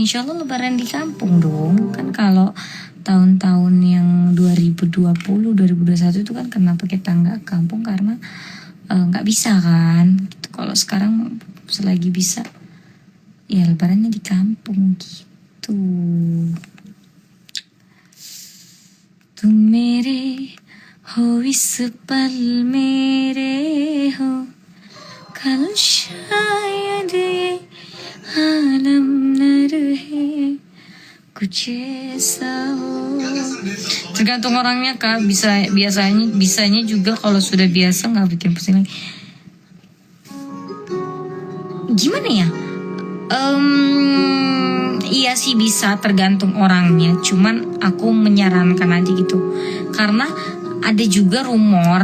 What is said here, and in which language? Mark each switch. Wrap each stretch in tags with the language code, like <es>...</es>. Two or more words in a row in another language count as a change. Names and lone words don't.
<ar>إن شاء الله</ar> <id>lebaran di kampung dong. Kan kalau tahun-tahun yang 2020, 2021 itu kan kenapa kita nggak kampung, karena nggak bisa kan. Gitu. Kalau sekarang selagi bisa, ya lebarannya di kampung gitu.</id> <hi>तुम मेरे हो इस पल मेरे हो कल शायद ये आलम न रहे कुछ ऐसा हो.</hi> <id>Tergantung orangnya Kak, bisanya juga kalau sudah biasa nggak bikin pusing lagi. Gimana ya? Iya sih bisa, tergantung orangnya. Cuman aku menyarankan aja gitu, karena ada juga rumor.</id>